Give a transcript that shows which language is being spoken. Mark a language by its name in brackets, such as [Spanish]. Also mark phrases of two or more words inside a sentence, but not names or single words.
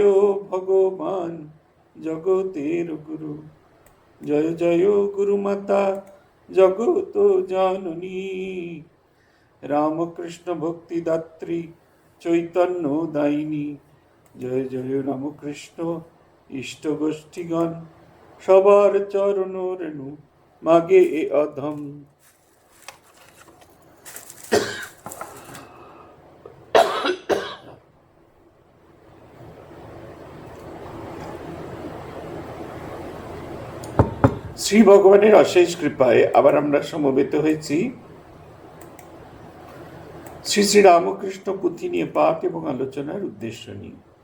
[Bangla] ভগবান জগতের গুরু জয় জয় গুরুমাতা জগত জননী রামকৃষ্ণ ভক্তিদাত্রী চৈতন্য দায়িনী জয় জয় রামকৃষ্ণ ইষ্টগোষ্ঠীগণ সবার চরণ রেণু মাগে এ অধম। শ্রী ভগবানের অশেষ কৃপায় আবার আমরা সমবেত হয়েছি শ্রী শ্রী রামকৃষ্ণ পুঁথি নিয়ে পাঠ এবং আলোচনার উদ্দেশ্য নিয়ে।